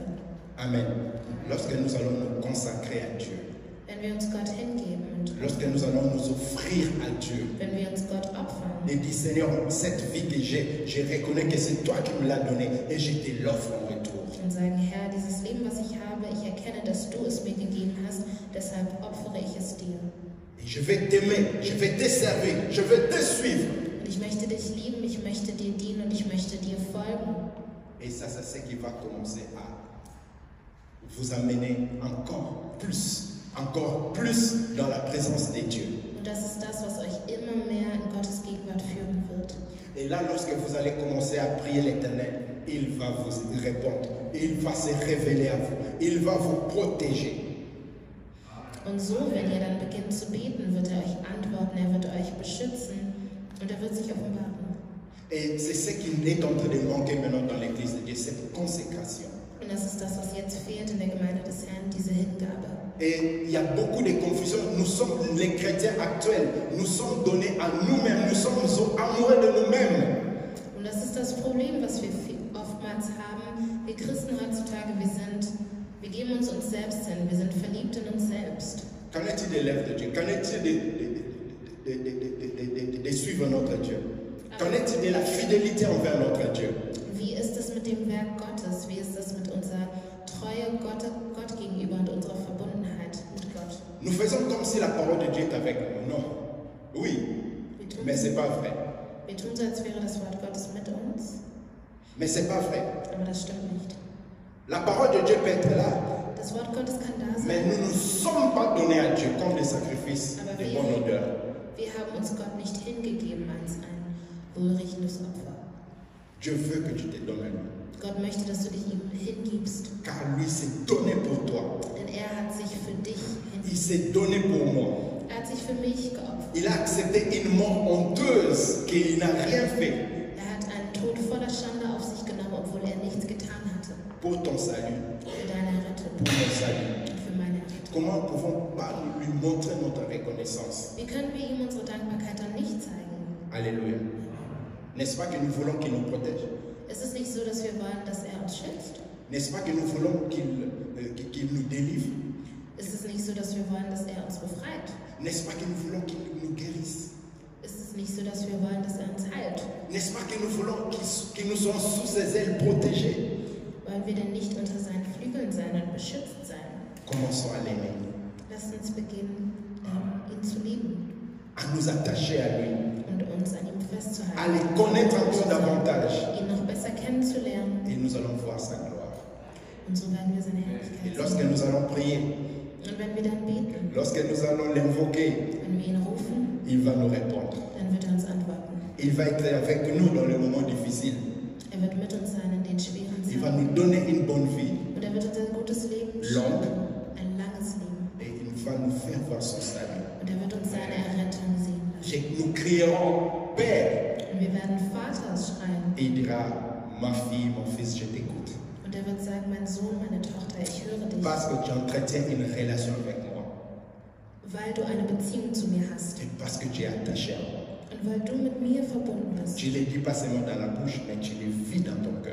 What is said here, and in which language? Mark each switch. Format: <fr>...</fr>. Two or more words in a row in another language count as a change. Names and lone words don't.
<fr>Amen. Lorsque nous allons nous consacrer à Dieu,</fr> <de>Wenn wir uns Gott hingeben und</de> <fr>lorsque nous allons nous offrir à Dieu,</fr> <de>wenn wir uns Gott opfern</de> <fr>et dire Seigneur, cette vie que j'ai, je reconnais que c'est toi qui me l'as donnée et je te l'offre en retour.</fr> <de>und sagen, Herr, dieses Leben, was ich habe, ich erkenne, dass du es mir gegeben hast, deshalb opfere ich es dir.</de> <fr>Et je vais t'aimer, je vais te servir, je vais te suivre.</fr> <de>Und ich möchte dich lieben, ich möchte dir dienen und ich möchte dir folgen.</de> <fr>Et ça, c'est ce qui va commencer à vous amener encore plus dans la présence de Dieu.</fr> <de>Und das ist das, was euch immer mehr in Gottes Gegenwart führen wird.</de> <fr>Et là, lorsque vous allez commencer à prier l'Éternel, il va vous répondre, il va se révéler à vous, il va vous protéger.</fr> <de>Und so, wenn ihr dann beginnt zu beten, wird er euch antworten, er wird euch beschützen und er wird sich offenbaren.</de> <fr>Et c'est ce qui est en train de manquer maintenant dans l'Église de Dieu, cette consécration.</fr> <de>Und das ist das, was jetzt fehlt in der Gemeinde des Herrn, diese Hingabe.</de> <fr>Et il y a beaucoup de confusion. Nous sommes les chrétiens actuels, nous sommes donnés à nous-mêmes, nous sommes amoureux de nous-mêmes.</fr> <de>Und das ist das Problem, was wir oftmals haben. Wir Christen heutzutage, wir geben uns selbst hin, wir sind verliebt in uns selbst.</de> <fr>Qu'en est-il des lèvres de Dieu? Qu'en est-il de suivre notre Dieu? Qu'en est-il de la fidélité envers notre Dieu?</fr> <de>Wie ist es mit dem Werk Gottes? Wie ist es mit unserer Treue Gott gegenüber und unserer Verbundenheit mit Gott?</de> <fr>Nous faisons comme si la parole de Dieu est avec nous. Non. Oui, mais ce n'est pas vrai.</fr> <de>Wir tun so, als wäre das Wort Gottes mit uns,</de> <fr>Mais ce n'est pas vrai.</fr> <de>aber das stimmt nicht.</de> <fr>La parole de Dieu peut être là,</fr> <de>Das Wort Gottes kann da</de> <fr>mais</fr> <de>sein,</de> <fr>nous ne sommes pas donnés à Dieu comme des sacrifices de bonne odeur.</fr> <de>wir haben uns Gott nicht hingegeben als ein wohlriechendes Opfer.</de> <fr>Dieu veut que tu te donnes à lui.</fr> <de>Gott möchte, dass du dich ihm hingibst,</de> <fr>Car lui s'est donné pour toi.</fr> <de>denn er hat sich für dich</de> <fr>Il</fr> <de>hingegeben.</de> <fr>s'est donné pour moi.</fr> <de>Er hat sich für mich geopfert.</de> <fr>Il a accepté une mort honteuse qu'il n'a rien fait</fr> <de>Er hat einen Tod voller Schande auf sich genommen, obwohl er nichts getan hatte.</de> <fr>pour ton salut.</fr> <de>Für deine Rettung</de> <fr>Pour ton salut.</fr> <de>und für meine Rettung.</de> <fr>Comment pouvons-nous pas lui montrer notre reconnaissance?</fr> <de>Wie können wir ihm unsere Dankbarkeit dann nicht zeigen?</de> <fr>Alléluia. N'est-ce pas que nous voulons qu'il nous protège?</fr> <de>Es ist nicht so, dass wir wollen, dass er uns schützt.</de> <fr>N'est-ce pas que nous voulons qu'il nous délivre?</fr> <de>Es ist nicht so, dass wir wollen, dass er uns befreit.</de> <fr>N'est-ce pas que nous voulons qu'il nous guérisse?</fr> <de>Es ist nicht so, dass wir wollen, dass er uns heilt.</de> <fr>N'est-ce pas que nous voulons qu'il nous soit sous ses ailes protégés?</fr> <de>Wollen wir denn nicht unter seinen Flügeln sein und beschützt sein?</de> <fr>Commençons à l'aimer,</fr> <de>Lasst uns beginnen, ihn zu lieben</de> <fr>à nous attacher à lui,</fr> <de>und uns an ihm</de> <fr>à</fr> <de>festzuhalten,</de> <fr>le connaître encore davantage.</fr> <de>ihn noch besser kennenzulernen.</de> <fr>Et nous allons voir sa gloire.</fr> <de>Und so werden wir seine</de> <fr>Et</fr> <de>Herrlichkeit</de> <fr>lorsque</fr> <de>sehen.</de> <fr>nous allons prier,</fr> <de>Und wenn wir dann beten,</de> <fr>lorsque nous allons l'invoquer,</fr> <de>wenn wir ihn rufen,</de> <fr>il va nous répondre.</fr> <de>dann wird er uns antworten.</de> <fr>Il va être avec nous dans les moments difficiles.</fr> <de>Er wird mit uns sein in den schweren</de> <fr>Il va</fr> <de>Zeiten.</de> <fr>nous donner une bonne vie.</fr> <de>Und er wird uns ein gutes Leben</de> <fr>Long.</fr> <de>schenken, ein langes Leben.</de> <fr>Et il va nous faire voir son salut.</fr> <de>Und er wird uns seine Errettung sehen lassen.</de> <fr>Nous crierons Père.</fr> <de>Und wir werden Vater schreien.</de> <fr>Et il dira, ma fille, mon fils, je t'écoute.</fr> <de>Und er wird sagen, mein Sohn, meine Tochter, ich höre dich.</de> <fr>Parce que tu entretiens une relation avec moi.</fr> <de>Weil du eine Beziehung zu mir hast.</de> <fr>Et parce que tu es attaché à moi.</fr> <de>Und weil du mit mir verbunden bist.</de> <fr>Tu ne le dis pas seulement dans la bouche, mais tu le vis dans</fr>